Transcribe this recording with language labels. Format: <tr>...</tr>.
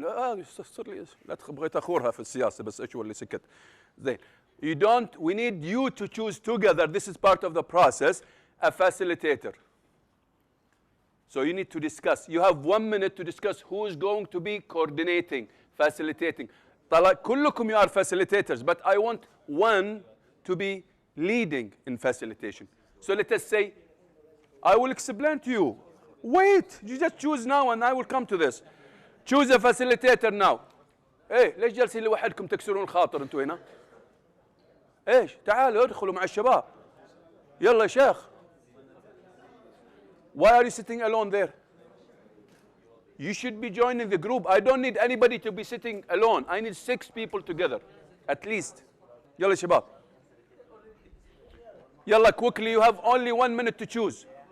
<ar>لا بغيت اخورها في السياسة بس ايش هو اللي سكت. زين.</ar> <en>We need you to choose together. This is part of the process. A facilitator. So you need to discuss. You have 1 minute to discuss who is going to be coordinating, facilitating.</en> <ar>كلكم</ar> <en>you are facilitators, but I want one to be leading in facilitation. So let us say, I will explain to you. Wait, you just choose now and I will come to this. Choose a facilitator now.</en> <ar>ايه ليش جالسين لوحدكم تكسرون الخاطر انتوا هنا؟ ايش؟ تعالوا ادخلوا مع الشباب. يلا يا شيخ.</ar> <en>Why are you sitting alone there? You should be joining the group. I don't need anybody to be sitting alone. I need 6 people together, at least.</en> <ar>يلا يا شباب. يلا</ar> <en>quickly, you have only 1 minute to choose.</en>